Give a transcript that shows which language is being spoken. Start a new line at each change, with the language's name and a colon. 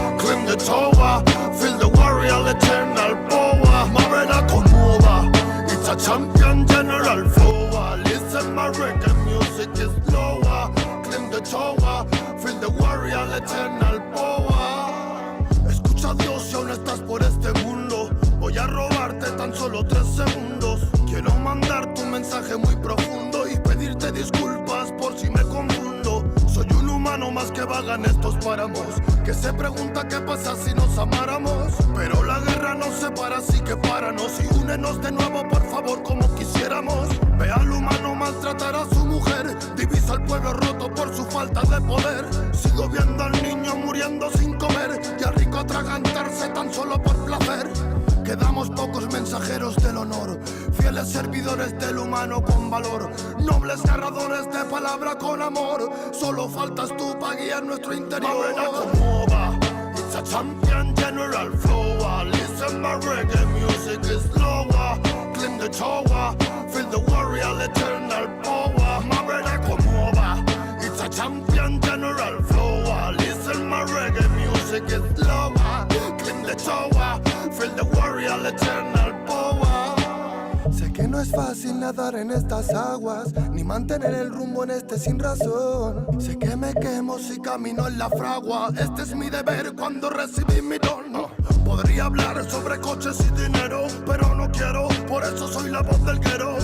English: Climb the tower, feel the warrior eternal power. Marina Komova. It's a champion general flow. Listen, my reggae music is lower. Climb the tower, feel the warrior eternal power.
Spanish: Escucha Dios si aún estás por este mundo. Voy a robarte tan solo 3 segundos. Quiero mandar tu mensaje muy profundo y pedirte disculpas por si me confundo. Soy un humano más que vaga en estos páramos, que se pregunta qué pasa si nos amáramos. Pero la guerra nos separa, así que páranos y únenos de nuevo, por favor, como quisiéramos. Ve al humano maltratar a su mujer, divisa al pueblo roto por su falta de poder. Sigo viendo al niño muriendo sin comer y al rico atragantarse tan solo por placer. Quedamos pocos mensajeros del honor, fieles servidores del humano con valor, nobles narradores de palabra con amor. Solo faltas tú para guiar nuestro interior.
English: It's a champion general flow. Listen, my reggae music is lower. Climb the tower, feel the warrior eternal power. Marina Komova. It's a champion general flow. Listen, my reggae music is lower. Climb the tower, feel the warrior eternal power.
Spanish: Sé que no es fácil nadar en estas aguas, ni mantener el rumbo en este sin razón. Sé que me quemo si camino en la fragua. Este es mi deber cuando recibí mi don. Podría hablar sobre coches y dinero, pero no quiero, por eso soy la voz del guero.